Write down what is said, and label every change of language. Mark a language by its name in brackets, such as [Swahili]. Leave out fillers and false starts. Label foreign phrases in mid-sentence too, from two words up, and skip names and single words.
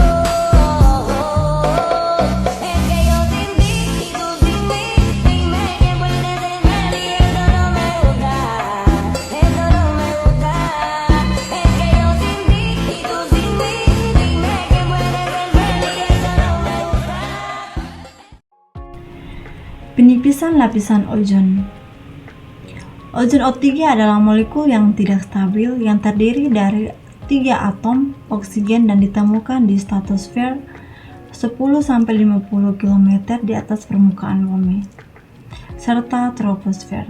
[Spanish] Es que yo sin ti y tú sin mí, dime qué puede ser y eso no me gusta, eso no me gusta. Es que yo sin ti y tú sin mí, dime qué puede ser y eso no me gusta. [Indonesian] Penipisan lapisan ozon. Ozon O3 adalah molekul yang tidak stabil yang terdiri dari 3 atom oksigen dan ditemukan di stratosfer 10-50 km di atas permukaan bumi, serta troposfer.